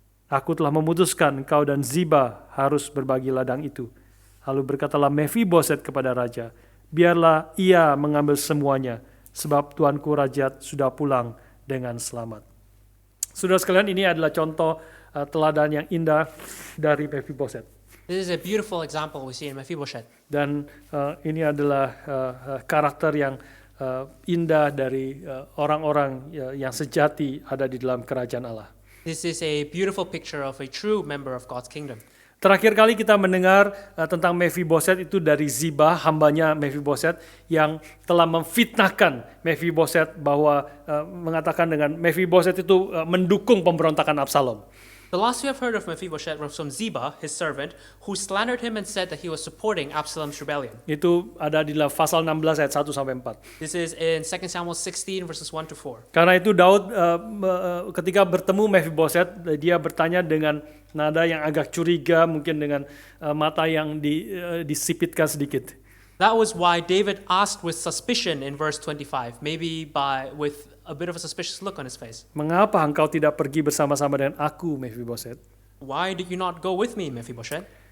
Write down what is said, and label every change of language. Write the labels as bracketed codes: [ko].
[id] Aku telah memutuskan engkau dan Ziba harus berbagi ladang itu." Lalu berkatalah Mephiboset kepada raja, "Biarlah ia mengambil semuanya, sebab Tuanku Raja sudah pulang dengan selamat." Saudara sekalian, ini adalah contoh teladan yang indah dari Mephiboset. [en] This is a beautiful example we see in Mephibosheth. [id] Dan ini adalah karakter yang indah dari orang-orang yang sejati ada di dalam kerajaan Allah. [en] This is a beautiful picture of a true member of God's kingdom. [id] Terakhir kali kita mendengar tentang Mephiboset itu dari Ziba, hambanya Mephiboset, yang telah memfitnahkan Mephiboset bahwa mengatakan dengan Mephiboset itu mendukung pemberontakan Absalom. [en] The last we have heard of Mephibosheth was from Ziba, his servant, who slandered him and said that he was supporting Absalom's rebellion. [id] Itu ada di dalam pasal 16 ayat 1 sampai 4. [en] This is in 2 Samuel 16 verses 1 to 4. [id] Karena itu Daud ketika bertemu Mephiboset, dia bertanya dengan nada yang agak curiga, mungkin dengan mata yang disipitkan sedikit. [en] That was why David asked with suspicion in verse 25, maybe with a bit of a suspicious look on his face. [id] "Mengapa engkau tidak pergi bersama-sama dengan aku, Mephiboset?" [en] Why did you not go with me, Mephibosheth?